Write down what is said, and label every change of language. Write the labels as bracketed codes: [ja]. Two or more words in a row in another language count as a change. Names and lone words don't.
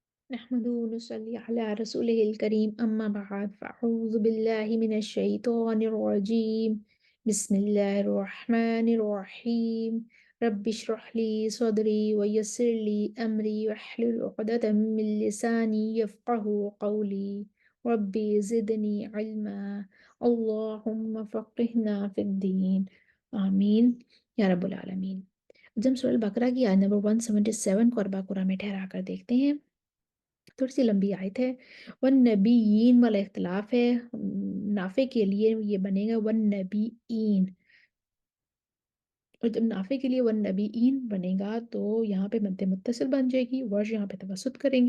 [ar] نحمده ونصلي على رسوله الكريم أما بعد فأعوذ بالله من الشيطان الرجيم بسم الله الرحمن الرحيم رب اشرح لي صدري ويسر لي أمري واحلل عقدة من لساني يفقهوا قولي رب زدني علما اللهم فقهنا في الدين آمين يا رب العالمين. [hi] जब हम सूरह बकरा की आयत नंबर 177 को अरबा कुरान में ठहरा कर देखते हैं, थोड़ी सी लंबी आयत है। [ar] والنبيين [hi] वाला इख्तिलाफ है। नाफे के लिए ये बनेगा [ar] والنبيين, [hi] और जब नाफे के लिए [ar] والنبيين [hi] बनेगा तो यहाँ पे मद्दे मुत्तसिल बन जाएगी, वर्ष यहाँ पे तवसुत करेंगे।